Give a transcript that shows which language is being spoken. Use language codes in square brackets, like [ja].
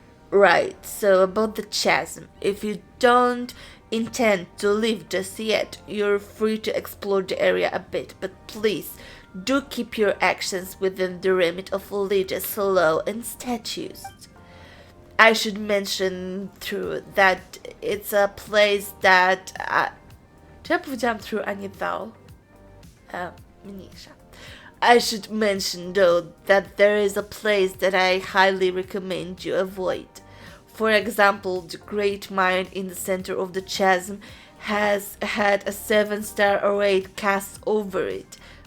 [en] Right, so about the Chasm. If you don't intend to leave just yet, you're free to explore the area a bit, but please do keep your actions within the remit of religious law and statutes. I should mention through that it's a place that... [pl] Czy ja powiedziałam true, a nie thou? Mniejsza. [en] I should mention though that there is a place that I highly recommend you avoid. For example, the great mine in the center of the Chasm has had a 7-star array cast over it.